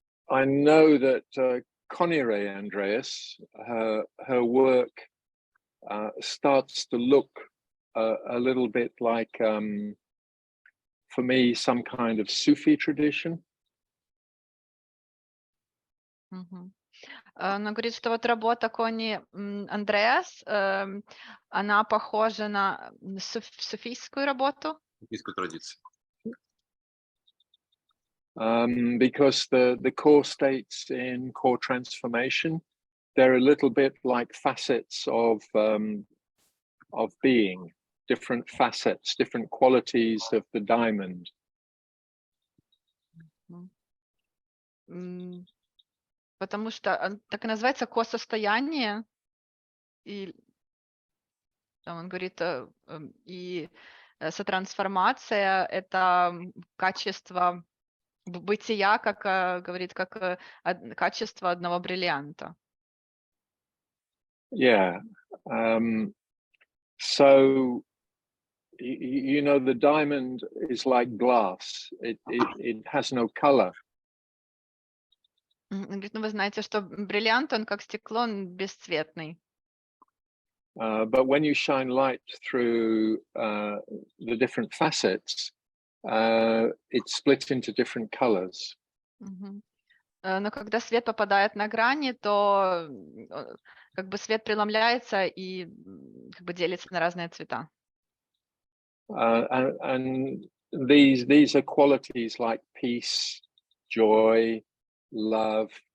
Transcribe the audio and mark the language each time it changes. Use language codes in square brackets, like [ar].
[en] I know that Connie Andreas, her work starts to look a little bit like, for me, some kind of Sufi tradition. [ru] Но говорит, что вот работа Кони Андреас, она похожа на суфийскую работу. Суфийскую традицию. [en] Because the core states in core transformation, they're a little bit like facets of being, different facets, different qualities of the diamond. [ru] Потому что так и называется ко-состояние. И там он говорит, и сотрансформация — это качество бытия, как говорит, как качество одного бриллианта. [en] Yeah. So you know, the diamond is like glass. It has no color. [ru] Он говорит, ну вы знаете, что бриллиант, он как стекло, он бесцветный. [en] But when you shine light through the different facets, it's split into different colors. Мгм. [ru] Но когда свет попадает на грани, то как бы свет преломляется и как бы делится на разные цвета. [en] And these are qualities like peace, joy, love.